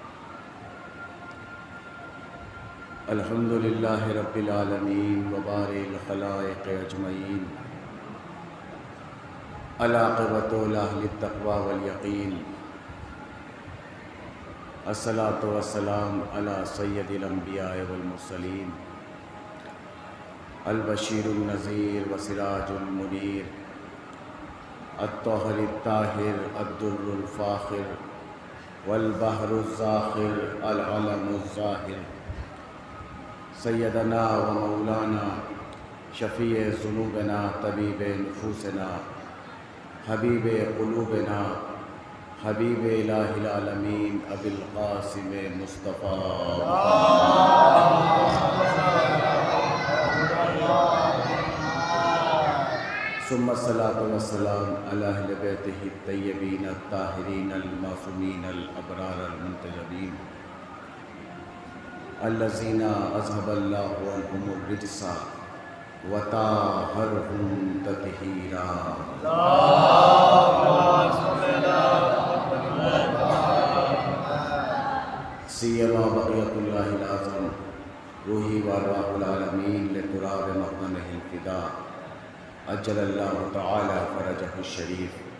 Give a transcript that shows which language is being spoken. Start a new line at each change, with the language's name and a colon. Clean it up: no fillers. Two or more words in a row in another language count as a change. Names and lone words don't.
Arabic: الحمد للہ رب العالمین وبارئ الخلائق اجمعین العاقبۃ لأہل التقوی والیقین الصلاۃ والسلام علی سید الانبیاء والمرسلین البشیر النذیر وسراج المنیر الطاہر الطاہر الدر الفاخر والبحر الزاخر العلم الظاہر سیدنا و مولانا شفیع ذنوبنا طبیب نفوسنا حبیب قلوبنا حبیب الہ العالمین ابی القاسم مصطفیٰ ثم الصلاۃ والسلام علی اہل بیتہ الطیبین الطاہرین المعصومین الابرار المنتجبین الذین اذھب اللہ عنہم الرجس وطہرہم تطہیرا سیما بقیۃ اللہ العظم روحی وارواح العالمین لتراب مقدمہ الفداء اجل اللہ تعالی فرجہ الشریف